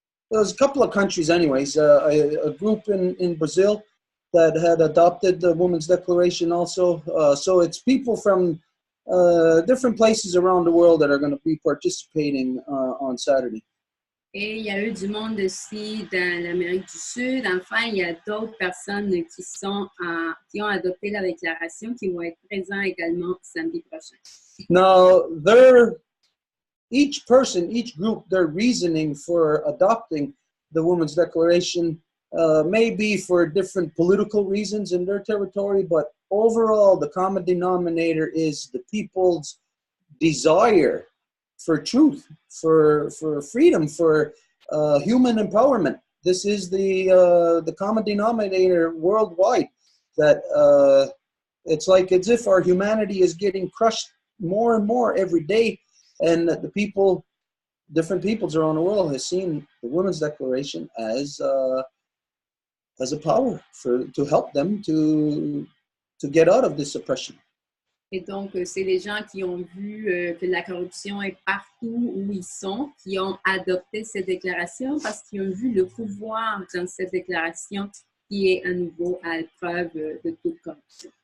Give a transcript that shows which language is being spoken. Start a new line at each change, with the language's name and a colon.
English: There was a couple of countries anyways, a group in Brazil that had adopted the Women's Declaration also. So it's people from different places around the world that are going to be participating on Saturday.
French: Et il y a eu du monde aussi dans l'Amérique du Sud. Enfin, il y a d'autres personnes qui ont adopté la déclaration, qui vont être présents également samedi prochain.
English: Now, each person, each group, their reasoning for adopting the Women's Declaration may be for different political reasons in their territory, but overall, the common denominator is the people's desire for truth, for freedom, for human empowerment. This is the common denominator worldwide, that it's like as if our humanity is getting crushed more and more every day, and that the people different peoples around the world has seen the Women's Declaration as a power to help them to get out of this oppression.
French: Et donc, c'est les gens qui ont vu que la corruption est partout où ils sont, qui ont adopté cette déclaration parce qu'ils ont vu le pouvoir dans cette déclaration qui est à nouveau à l'épreuve de toute corruption.